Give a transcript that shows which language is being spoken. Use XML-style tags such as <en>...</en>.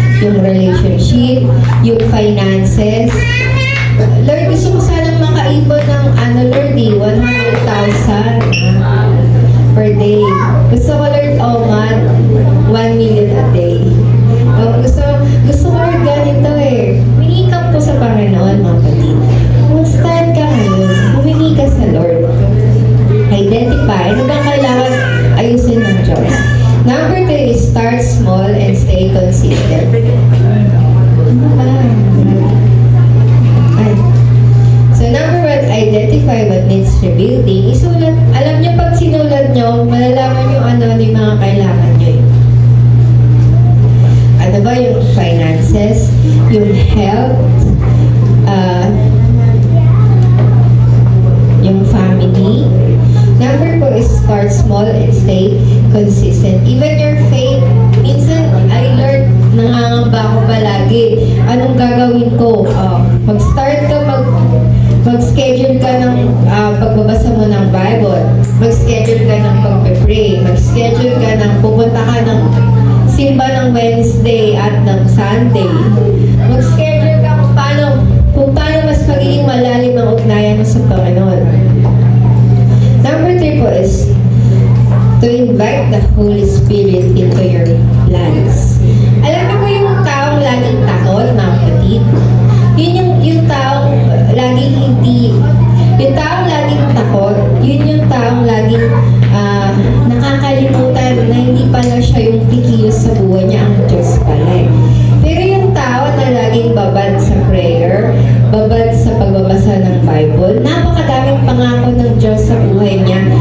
<tl>Yung relationship, yung finances. Lord, gusto ko sanang makaipon ng Lord, 100,000 per day. Gusto ko, Lord, month, 1 million a day. Gusto ko, Lord, ganito eh. Humingi ka po sa Panginoon, mga kapatid. Mag-start ka ngayon. Humingi ka sa Lord. Identify. Ano bang kailangan ayusin ng Diyos?</tl> <en>Number 3 is start small and stay consistent.</en> <tl>Ano ba?</tl> <en>Ay. So number 1, identify what needs rebuilding.</en> <tl>Isulat. Alam niyo pag sinulat niyo, malalaman niyo ano yung mga kailangan niyo. Ano ba yung finances, yung health, yung family.</tl> <en>Number 4 is start small and stay consistent. Even your faith, minsan I learned,</en> <tl>nangangamba ako palagi. Anong gagawin ko? Mag-start ka, mag-schedule ka ng pagbabasa mo ng Bible. Mag-schedule ka ng pagpe-pray. Mag-schedule ka ng pupunta ka ng simba ng Wednesday at ng Sunday. Mag-schedule ka kung paano mas magiging malalim ang ugnayan mo sa Panginoon.</tl> <en>Number 3 po is to invite the Holy Spirit into your plans.</en> <tl>Alam mo ba yung taong laging takot, mga kapatid? Yun yung taong laging hindi, yung taong laging takot, yun yung taong laging nakakalimutan na hindi pala siya yung kikilos sa buhay niya, ang Diyos pala eh. Pero yung tao na laging babad sa prayer, babad sa pagbabasa ng Bible, napakadaming pangako ng Diyos sa buhay niya.</tl>